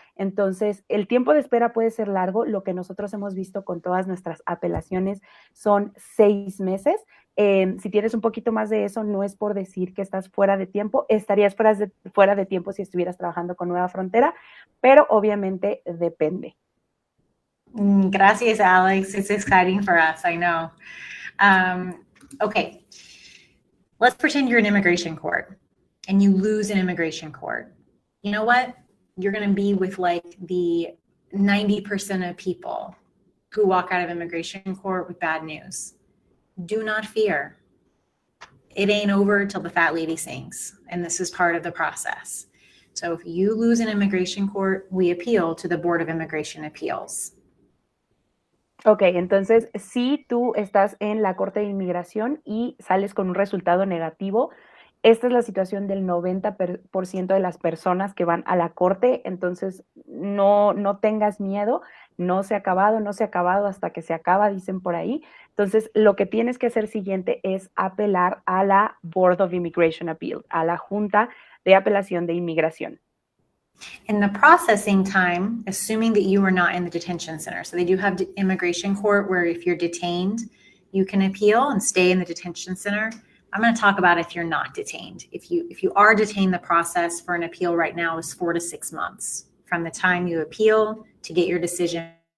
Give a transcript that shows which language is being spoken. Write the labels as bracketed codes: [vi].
[es] Entonces, el tiempo de espera puede ser largo. Lo que nosotros hemos visto con todas nuestras apelaciones son 6 meses. Si tienes un poquito más de eso, no es por decir que estás fuera de tiempo. Estarías fuera de tiempo si estuvieras trabajando con Nueva Frontera, pero obviamente depende. Gracias, Alex. [en] It's exciting for us, I know. Okay, let's pretend you're in immigration court and you lose in immigration court. You know what? You're going to be with like the 90% of people who walk out of immigration court with bad news. Do not fear. It ain't over till the fat lady sings, and this is part of the process. So if you lose in immigration court, we appeal to the Board of Immigration Appeals. [es] Ok, entonces si tú estás en la Corte de Inmigración y sales con un resultado negativo, esta es la situación del 90% de las personas que van a la Corte, entonces no tengas miedo, no se ha acabado hasta que se acaba, dicen por ahí. Entonces, lo que tienes que hacer siguiente es apelar a la Board of Immigration Appeal, a la Junta de Apelación de Inmigración. [en] In the processing time, assuming that you are not in the detention center, so they do have immigration court where if you're detained, you can appeal and stay in the detention center. I'm going to talk about if you're not detained. If you are detained, the process for an appeal right now is 4 to 6 months from the time you appeal to get your decision.